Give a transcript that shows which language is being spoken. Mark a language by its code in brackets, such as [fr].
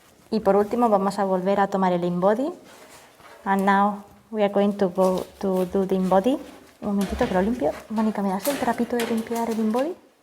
[es] Y por último vamos a volver a tomar el InBody. [en] And now we are going to go to do the InBody. [es] Un momentito que lo limpio. Mónica, ¿me das el trapito de limpiar el InBody?